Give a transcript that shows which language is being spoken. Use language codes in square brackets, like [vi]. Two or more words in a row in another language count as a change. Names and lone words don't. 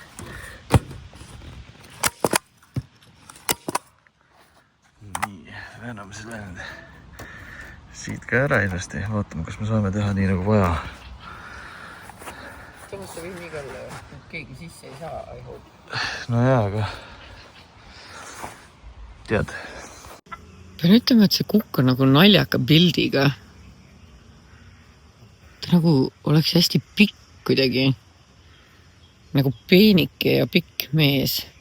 [et] Nii, vääname seda siit ka ära ilusti. Vaatame, kas me saame teha nii nagu vaja. Samas ta võib igal keegi sisse ei saa, [en] I hope. [et] No jaa, aga tead. Pean ütlema, et see kukk on nagu naljaka pildiga. Ta nagu oleks hästi pikk kuidagi. Nagu peenike ja pikk mees.